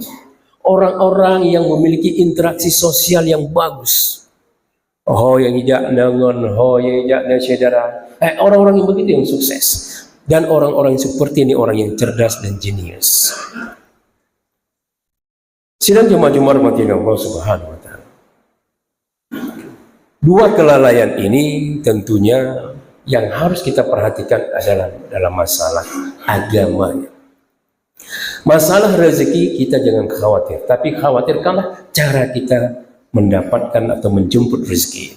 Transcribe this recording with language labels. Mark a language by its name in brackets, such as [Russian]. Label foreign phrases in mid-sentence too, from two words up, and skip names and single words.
[Indonesian] Orang-orang yang memiliki interaksi sosial yang bagus. Oh yang hijak nangon, oh yang hijak na saudara. Orang-orang yang begitu yang sukses. Dan orang-orang seperti ini orang yang cerdas dan jenius. Sidang jemaah-jemaah rahmati [Arabic] الله سبحانه وتعالى. [Indonesian] Dua kelalaian ini tentunya yang harus kita perhatikan adalah dalam masalah agamanya. Masalah rezeki kita jangan khawatir, tapi khawatirkanlah cara kita mendapatkan atau menjemput rezeki itu.